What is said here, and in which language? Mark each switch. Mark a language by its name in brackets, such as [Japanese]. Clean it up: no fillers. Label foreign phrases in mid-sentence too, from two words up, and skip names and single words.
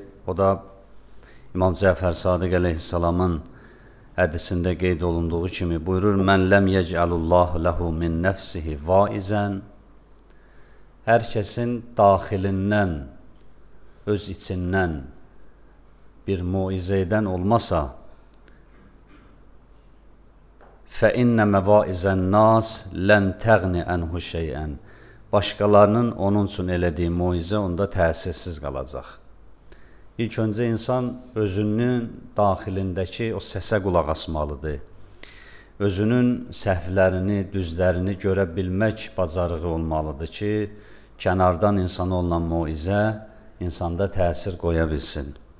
[Azerbaijani] O da İmam Cəfər Sadiq əleyhissalamın hədisində qeyd olunduğu kimi buyurur: [Arabic] "مَنْ لَمْ يَجْعَلِ اللَّهُ لَهُ مِنْ نَفْسِهِ وَاعِظًا." [Azerbaijani] Hər kəsin daxilindən, öz içindən bir muizə edən olmasa, [Arabic] فَإِنَّ مَوَائِزَ النَّاسِ لَنْ تَغْنِ عَنْهُ شَيْئًا. [Azerbaijani] Başqalarının onun üçün elədiyi muizə onda təsirsiz qalacaq. İlk öncə insan özünün daxilindəki o səsə qulaq asmalıdır. Özünün səhvlərini, düzlərini görə bilmək bacarığı olmalıdır ki, kənardan insana olan muizə insanda təsir qoya bilsin.